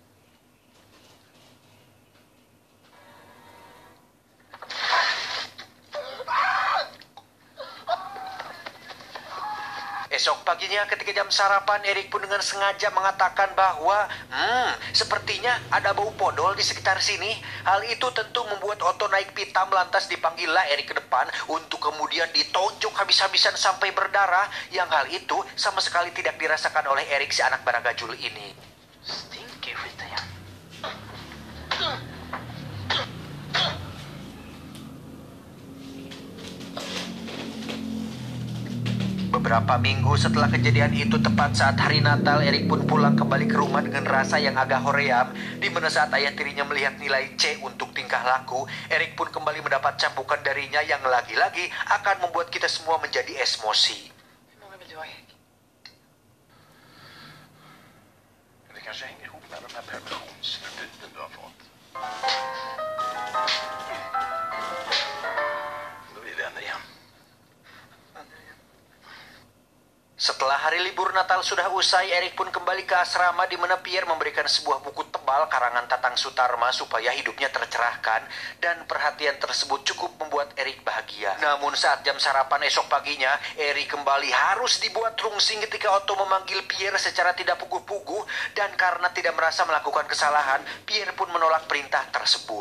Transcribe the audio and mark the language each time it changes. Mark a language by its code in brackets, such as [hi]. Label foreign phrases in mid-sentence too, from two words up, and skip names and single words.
[id] Esok paginya ketika jam sarapan, Eric pun dengan sengaja mengatakan bahwa sepertinya ada bau podol di sekitar sini. Hal itu tentu membuat Otto naik pitam, lantas dipanggillah Eric ke depan untuk kemudian ditonjok habis-habisan sampai berdarah, yang hal itu sama sekali tidak dirasakan oleh Eric si anak baragajul ini. [sv] Stinker skiten igen. [id] Beberapa minggu setelah kejadian itu, tepat saat hari Natal, Eric pun pulang kembali ke rumah dengan rasa yang agak hoream, di mana saat ayah tirinya melihat nilai C untuk tingkah laku, Eric pun kembali mendapat cambukan darinya yang lagi-lagi akan membuat kita semua menjadi emosi. [sv] Hur många vill du ha ägg? Det kanske hänger ihop med de här permissionsförbuden du har fått. Då är vi vänner igen. [id] Setelah hari libur Natal sudah usai, Eric pun kembali ke asrama, di mana Pierre memberikan sebuah buku tebal karangan Tatang Sutarma supaya hidupnya tercerahkan, dan perhatian tersebut cukup membuat Eric bahagia. Namun saat jam sarapan esok paginya, Eric kembali harus dibuat rungsing ketika Otto memanggil Pierre secara tidak puguh-puguh, dan karena tidak merasa melakukan kesalahan, Pierre pun menolak perintah tersebut.